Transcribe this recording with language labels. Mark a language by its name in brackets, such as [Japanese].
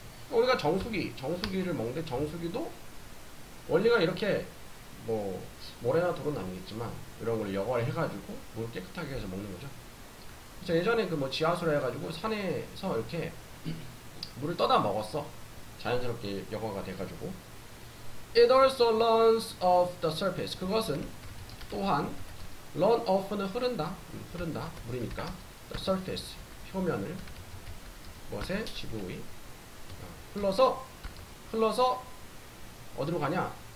[Korean] 우리가 정수기를 먹는데 정수기도 원리가 이렇게 뭐 모래나 돌은 아니겠지만 이런 걸 여과를 해가지고 물 깨끗하게 해서 먹는 거죠. 그래서 예전에 그 뭐 지하수로 해가지고 산에서 이렇게 물을 떠다 먹었어. 자연스럽게 여과가 돼가지고. [English] It also runs off the surface. [Korean] 그것은 또한 run off는 흐른다. 물이니까 [English] the surface [Korean] 표면을 무엇에? 지구의 흘러서 어디로 가냐?